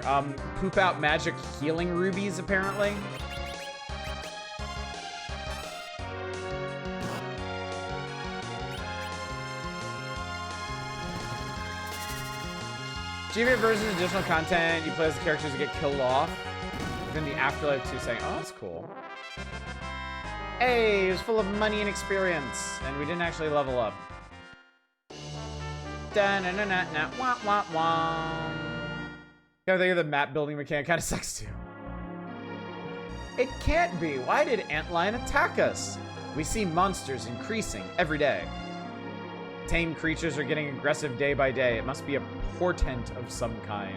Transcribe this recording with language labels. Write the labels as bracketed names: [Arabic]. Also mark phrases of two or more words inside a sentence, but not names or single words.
[English] Poop out magic healing rubies, apparently. GBA versus additional content, you play as the characters that get killed off within the Afterlife 2 saying, oh, that's cool. Hey, it was full of money and experience, and we didn't actually level up. Da-na-na-na-na, wah-wah-wah. Gotta think of the map building mechanic kind of sucks too. It can't be. Why did Antlion attack us? We see monsters increasing every day. Tame creatures are getting aggressive day by day. It must be a portent of some kind.